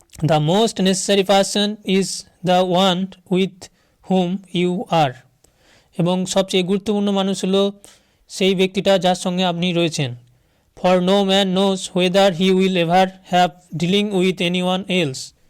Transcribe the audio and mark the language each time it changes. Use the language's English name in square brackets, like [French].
[English] The most necessary person is the one with whom you are. [Bangla] এবং সবচেয়ে গুরুত্বপূর্ণ মানুষ হলো সেই ব্যক্তিটা যার সঙ্গে আপনি রয়েছেন। [English] For no man knows whether he will ever have dealing with anyone else.